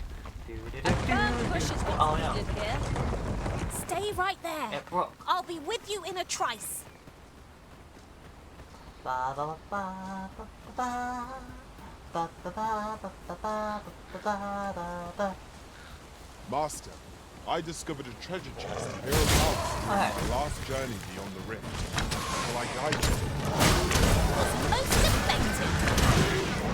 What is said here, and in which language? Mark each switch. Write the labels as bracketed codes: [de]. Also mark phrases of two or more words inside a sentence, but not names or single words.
[en] Push is what's Oh, no. needed here. Stay right there. It broke. I'll be with you in a trice. Ba ba ba ba ba ba ba ba ba ba ba ba ba ba. Master, I discovered a treasure chest hereabouts on Hey. my last journey beyond the rift. Shall I guide you? Was most effective.